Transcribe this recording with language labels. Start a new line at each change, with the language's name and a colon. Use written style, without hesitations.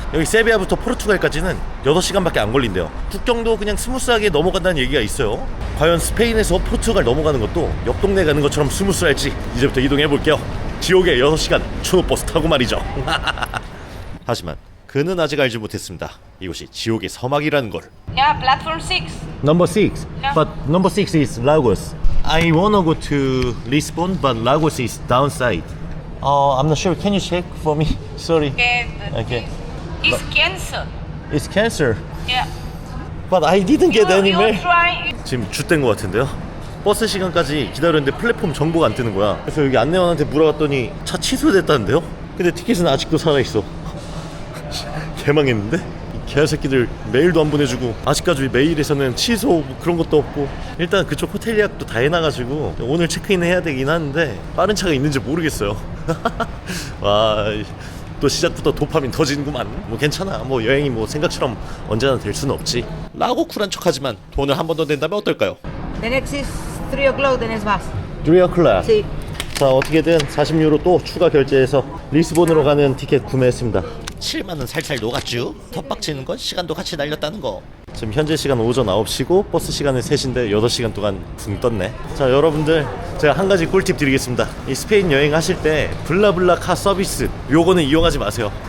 Korean: 여기 세비야부터 포르투갈까지는 6시간밖에 안 걸린대요. 국경도 그냥 스무스하게 넘어간다는 얘기가 있어요. 과연 스페인에서 포르투갈 넘어가는 것도 옆 동네 가는 것처럼 스무스할지 이제부터 이동해볼게요. 지옥의 6시간 초노버스 타고 말이죠. 하지만 그는 아직 알지 못했습니다. 이곳이 지옥의 서막이라는 걸.
English: Yeah, platform 6. Number 6. Yeah. But number 6 is Lagos. I wanna go to Lisbon, but Lagos is downside. I'm not sure. Can you check for me? Sorry. Okay. It's cancer. It's cancer. Yeah. But I didn't get any mail. try.
Korean: 지금 쭌된 것 같은데요? 버스 시간까지 기다렸는데 플랫폼 정보가 안 뜨는 거야. 그래서 여기 안내원한테 물어봤더니 차 취소됐다는데요? 근데 티켓은 아직도 살아있어. 개망했는데? 이 개새끼들 메일도 안 보내주고, 아직까지 메일에서는 취소 뭐 그런 것도 없고. 일단 그쪽 호텔 예약도 다 해놔가지고 오늘 체크인 해야 되긴 하는데 빠른 차가 있는지 모르겠어요. 와, 또 시작부터 도파민 터지는구만. 뭐 괜찮아. 뭐 여행이 뭐 생각처럼 언제나 될 수는 없지. 라고 쿨한 척하지만 돈을 한 번 더 낸다면 어떨까요?
English: The next is 3 o'clock, the next bus. 3 o'clock.
Spanish: Sí.
Korean: 자, 어떻게든 40유로 또 추가 결제해서 리스본으로 가는 티켓 구매했습니다. 7만원 살살 녹았쥬. 텃박치는 건 시간도 같이 날렸다는 거. 지금 현재 시간 오전 9시고 버스 시간은 3시인데 8시간 동안 붕 떴네. 자, 여러분들 제가 한 가지 꿀팁 드리겠습니다. 이 스페인 여행 하실 때 블라블라카 서비스 요거는 이용하지 마세요.